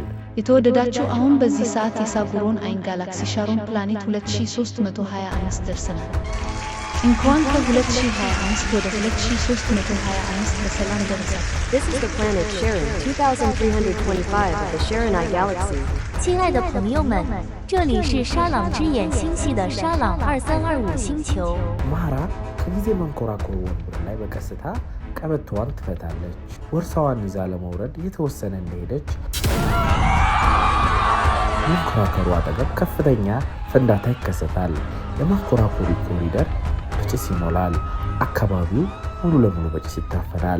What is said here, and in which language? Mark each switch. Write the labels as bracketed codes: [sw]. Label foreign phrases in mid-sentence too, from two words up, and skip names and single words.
[am] የተወደዳችሁ አሁን በዚህ ሰዓት የሳውሮን አይን ጋላክሲ ሻሮን ፕላኔት 2325 ደርሰናል። እንኳን ከ2025 ወደ 2325 በሰላም ደረሳችሁ። [en] This is the planet Charon 2325 of the Charonii Galaxy. [zh] 亲爱的朋友们，这里是沙朗之眼星系的沙朗2325星球。 [am] ማራ ከጊዜ መንኮራኩር ወንበር ላይ በቀስታ ቀበቶዋን ትፈታለች። ወርሳዋን ይዛ ለመውረድ የተወሰነ እንደሄደች መንኮራኩሩ አጠገብ ከፍተኛ ፍንዳታ ይከሰታል። የመንኮራኩሩ ኮሪደር በጭስ ይሞላል። አካባቢው ሙሉ ለሙሉ በጭስ ይታፈናል።